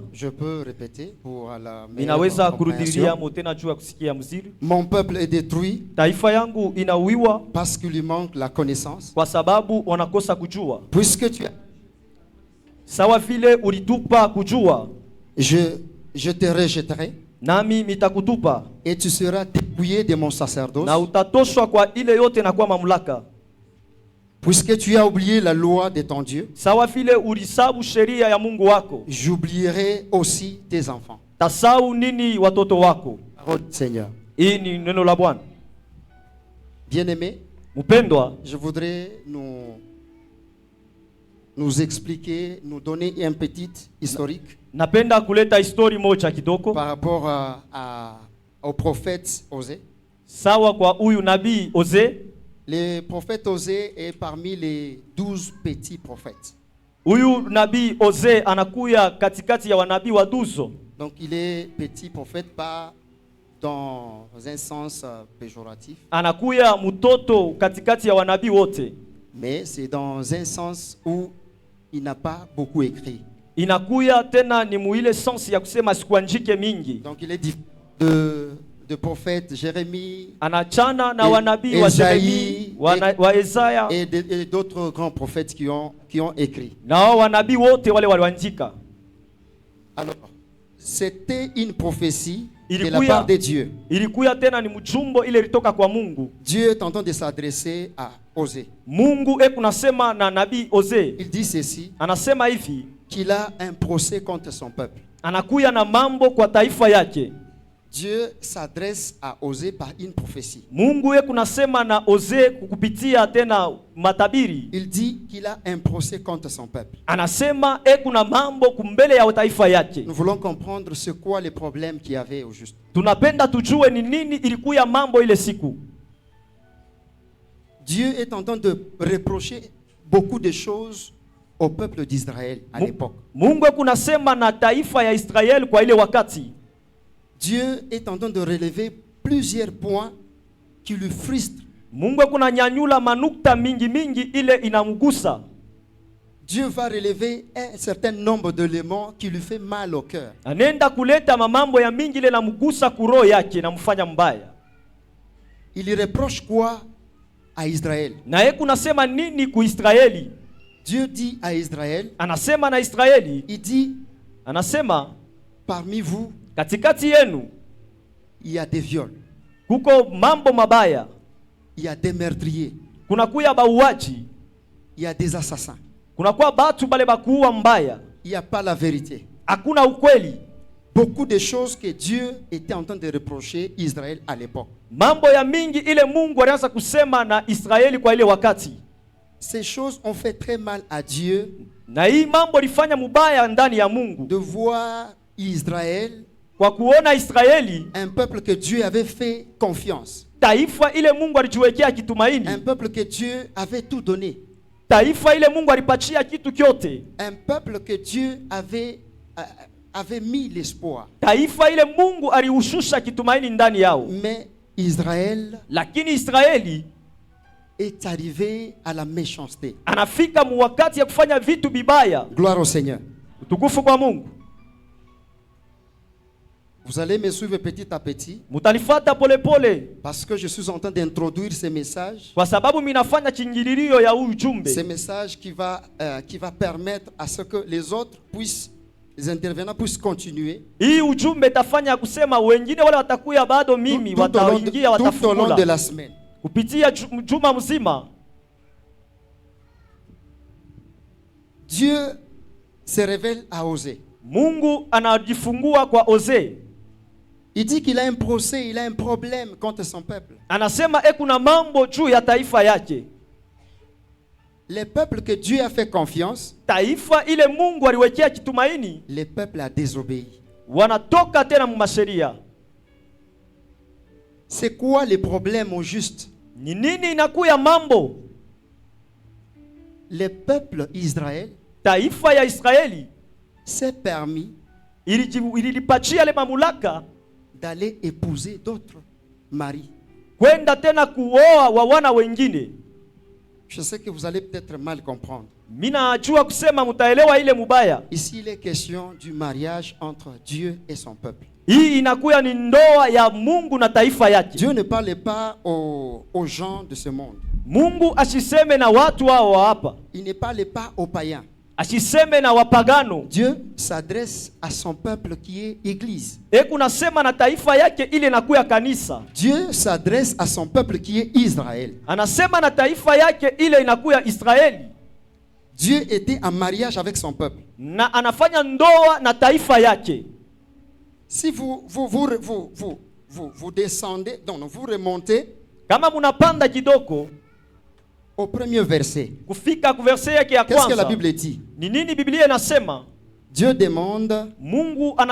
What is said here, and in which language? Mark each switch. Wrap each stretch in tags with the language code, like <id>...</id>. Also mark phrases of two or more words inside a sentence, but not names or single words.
<fr>Je peux répéter pour la</fr> <sw>Ninaweza kurudilia</sw> <fr>compréhension.</fr> <sw>tena juu ya kusikia mzuri.</sw> <fr>Mon peuple est détruit</fr> <sw>Taifa yangu inauiwa</sw> <fr>parce qu'il lui manque la connaissance.</fr> <sw>kwa sababu wanakosa kujua.</sw> <fr>Puisque tu as...</fr> <sw>Sawa vile ulitupa kujua,</sw> <fr>je te rejetterai</fr> <sw>nami nitakutupa,</sw> <fr>et tu seras dépouillé de mon sacerdoce.</fr> <sw>na utatoshwa kwa ile yote na kwa mamlaka.</sw> <fr>Puisque tu as oublié la loi de ton Dieu,</fr> <sw>Sawa vile ulisabu sheria ya Mungu wako,</sw> <fr>j'oublierai aussi tes enfants.</fr> <sw>tasau nini watoto wako.</sw> <fr>Parole du Seigneur.</fr> <sw>Hii ni neno la Bwana.</sw> <fr>Bien-aimés,</fr> <sw>Mpendwa,</sw> <fr>je voudrais nous expliquer, nous donner un petit historique</fr> <sw>napenda kuleta histori moja kidogo</sw> <fr>par rapport au prophète Osée.</fr> <sw>sawa kwa huyu nabii Osée.</sw> <fr>Le prophète Osée est parmi les 12 petits prophètes.</fr> <sw>Huyu nabii Osée anakuya katikati ya wanabii wa 12.</sw> <fr>Donc il est petit prophète pas dans un sens péjoratif,</fr> <sw>Anakuya mtoto katikati ya wanabii wote,</sw> <fr>mais c'est dans un sens où il n'a pas beaucoup écrit.</fr> <sw>inakuya tena ni muile sensi ya kusema sikuandike mingi.</sw> <fr>Donc il est différent de prophète Jérémie</fr> <sw>Anachana na wanabii wa Yeremia, wa Isaya</sw> <fr>et d'autres grands prophètes qui ont écrit.</fr> <sw>na wanabii wote wale walioandika.</sw> <fr>Alors, c'était une prophétie de la</fr> <sw>Ilikuya-</sw> <fr>part de Dieu.</fr> <sw>Ilikuya tena ni mjumbo ile ilitoka kwa Mungu.</sw> <fr>Dieu est en train de s'adresser à Osée.</fr> <sw>Mungu kunasema na nabii Osée.</sw> <fr>Il dit ceci,</fr> <sw>Anasema hivi,</sw> <fr>qu'il a un procès contre son peuple.</fr> <sw>anakuya na mambo kwa taifa yake.</sw> <fr>Dieu s'adresse à Osée par une prophétie.</fr> <sw>Mungu kunasema na Osée kukupitia tena matabiri.</sw> <fr>Il dit qu'il a un procès contre son peuple.</fr> <sw>Anasema kuna mambo kumbele ya taifa yake.</sw> <fr>Nous voulons comprendre ce quoi les problèmes qu'il y avait au juste.</fr> <sw>Tunapenda tujue ni nini ilikuya mambo ile siku.</sw> <fr>Dieu est en train de reprocher beaucoup de choses au peuple d'Israël à l'époque.</fr> <sw>Mungu kunasema na taifa ya Israeli kwa ile wakati.</sw> <fr>Dieu est en train de relever plusieurs points qui lui frustrent.</fr> <sw>Mungu kunanyanyula manukta mingi mingi ile inamgusa.</sw> <fr>Dieu va relever un certain nombre d'éléments qui lui fait mal au cœur.</fr> <sw>Anenda kuleta mamambo ya mingi ile namgusa kuroho yake na mfanya mbaya.</sw> <fr>Il lui reproche quoi à Israël?</fr> <sw>Na kunasema nini ku Israeli?</sw> <fr>Dieu dit à Israël,</fr> <sw>Anasema na Israeli,</sw> <fr>il dit,</fr> <sw>anasema</sw> <fr>parmi vous,</fr> <sw>katikati yenu</sw> <fr>il y a des viols,</fr> <sw>kuko mambo mabaya,</sw> <fr>il y a des meurtriers,</fr> <sw>kunakuya bauaji,</sw> <fr>il y a des assassins.</fr> <sw>kunakuwa batu bale bakuua mbaya,</sw> <fr>Il n'y a pas la vérité.</fr> <sw>hakuna ukweli.</sw> <fr>Beaucoup de choses que Dieu était en train de reprocher Israël à l'époque.</fr> <sw>Mambo ya mingi ile Mungu alianza kusema na Israeli kwa ile wakati.</sw> <fr>Ces choses ont fait très mal à Dieu</fr> <sw>Na hii mambo lifanya mubaya ndani ya Mungu.</sw> <fr>de voir Israël,</fr> <sw>Kwa kuona Israeli,</sw> <fr>un peuple que Dieu avait fait confiance,</fr> <sw>taifa ile Mungu alijiwekea kitumaini,</sw> <fr>un peuple que Dieu avait tout donné,</fr> <sw>taifa ile Mungu alipachia kitu kyote,</sw> <fr>un peuple que Dieu avait mis l'espoir.</fr> <sw>taifa ile Mungu aliushusha kitumaini ndani yao.</sw> <fr>Mais Israël</fr> <sw>Lakini Israeli</sw> <fr>est arrivé à la méchanceté.</fr> <sw>anafika wakati ya kufanya vitu bibaya.</sw> <fr>Gloire au Seigneur.</fr> <sw>Utukufu kwa Mungu.</sw> <fr>Vous allez me suivre petit à petit</fr> <sw>Mutanifuata pole pole</sw> <fr>parce que je suis en train d'introduire ces messages.</fr> <sw>kwa sababu minafanya chingililio ya ujumbe.</sw> <fr>Ces messages qui va permettre à ce que les autres puissent, les intervenants puissent continuer.</fr> <sw>Hii ujumbe tafanya kusema wengine wale watakuya bado mimi</sw> <fr>Tout au long</fr> <sw>wataingia</sw> <fr>tout au long de</fr> <sw>watafukula.</sw> <fr>la semaine.</fr> <sw>Kupitia juma mzima.</sw> <fr>Dieu se révèle à Osée.</fr> <sw>Mungu anajifungua kwa Osee.</sw> <fr>Il dit qu'il a un procès, il a un problème contre son peuple.</fr> <sw>Anasema kuna mambo juu ya taifa yake.</sw> <fr>Les peuples que Dieu a fait confiance,</fr> <sw>Taifa ile Mungu aliwekea kitumaini,</sw> <fr>les peuples a désobéi.</fr> <sw>wanatoka tena mumasheria.</sw> <fr>C'est quoi les problèmes au juste?</fr> <sw>Ni nini inakuya mambo?</sw> <fr>Les peuples Israël</fr> <sw>Taifa ya Israeli</sw> <fr>s'est permis</fr> <sw>ililipatia ile mamlaka</sw> <fr>d'aller épouser d'autres maris.</fr> <sw>kwenda tena kuoa wa wana wengine.</sw> <fr>Je sais que vous allez peut-être mal comprendre.</fr> <sw>Mina ajua kusema mutaelewa ile mubaya.</sw> <fr>Ici, il est question du mariage entre Dieu et son peuple.</fr> <sw>Hii inakuya ni ndoa ya Mungu na taifa yake.</sw> <fr>Dieu ne parle pas aux gens de ce monde.</fr> <sw>Mungu asiseme na watu hao hapa.</sw> <fr>Il ne parle pas aux païens.</fr> <sw>Asiseme na wapagano.</sw> <fr>Dieu s'adresse à son peuple qui est Église.</fr> <sw>Kunasema na taifa yake ile nakuya kanisa.</sw> <fr>Dieu s'adresse à son peuple qui est Israël.</fr> <sw>Anasema na taifa yake ile inakuya Israeli.</sw> <fr>Dieu était en mariage avec son peuple.</fr> <sw>Na anafanya ndoa na taifa yake.</sw> <fr>Si vous descendez, donc vous remontez</fr> <sw>Kama munapanda kidogo</sw> <fr>au premier verset.</fr> <sw>kufika ku verse yake ya</sw> <fr>Qu'est-ce que la</fr> <sw>kwanza.</sw> <fr>Bible dit?</fr> <sw>Ni nini Biblia inasema?</sw> <fr>Dieu demande</fr> <sw>Mungu</sw> <fr>à</fr>